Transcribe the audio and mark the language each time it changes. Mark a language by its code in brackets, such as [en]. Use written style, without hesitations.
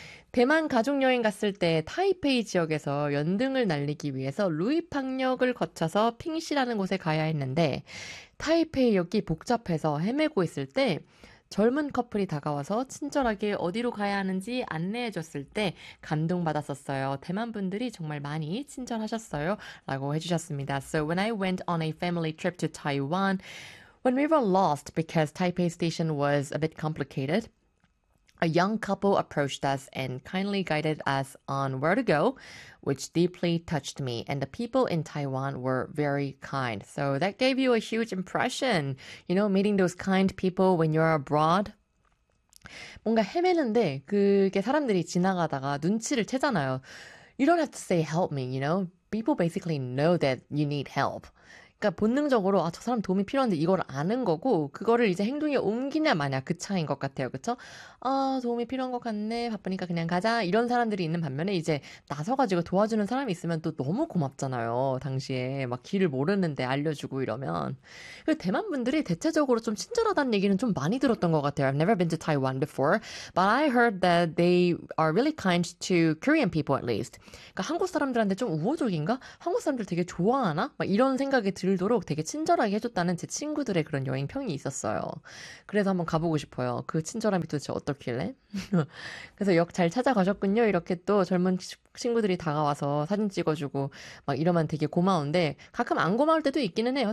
[ko] 대만 가족여행 갔을 때 타이페이 지역에서 연등을 날리기 위해서 루이팡역을 거쳐서 핑시라는 곳에 가야 했는데 타이페이역이 복잡해서 헤매고 있을 때 젊은 커플이 다가와서 친절하게 어디로 가야 하는지 안내해줬을 때 감동받았었어요. 대만 분들이 정말 많이 친절하셨어요. 라고 해주셨습니다. [en] So when I went on a family trip to Taiwan, when we were lost because Taipei station was a bit complicated, a young couple approached us and kindly guided us on where to go, which deeply touched me. And the people in Taiwan were very kind. So that gave you a huge impression, you know, meeting those kind people when you're abroad. [ko] 뭔가 헤매는데 그게 사람들이 지나가다가 눈치를 채잖아요. [en] You don't have to say help me, you know. People basically know that you need help. [ko] 그러니까 본능적으로 아, 저 사람 도움이 필요한데 이걸 아는 거고 그거를 이제 행동에 옮기냐 마냐 그 차이인 것 같아요. 그렇죠? 아, 도움이 필요한 것 같네. 바쁘니까 그냥 가자. 이런 사람들이 있는 반면에 이제 나서가지고 도와주는 사람이 있으면 또 너무 고맙잖아요. 당시에 막 길을 모르는데 알려주고 이러면. 그리고 대만 분들이 대체적으로 좀 친절하다는 얘기는 좀 많이 들었던 것 같아요. [en] I've never been to Taiwan before. But I heard that they are really kind to Korean people at least. [ko] 그러니까 한국 사람들한테 좀 우호적인가? 한국 사람들 되게 좋아하나? 막 이런 생각이 들 들도록 되게 친절하게 해줬다는 제 친구들의 그런 여행 평이 있었어요. 그래서 한번 가보고 싶어요. 그 친절함이 도대체 어떻길래? 그래서 역잘 찾아가셨군요. 이렇게 또 젊은 친구들이 다가와서 사진 찍어주고 막 이러면 되게 고마운데 가끔 안 고마울 때도 있기는 해요.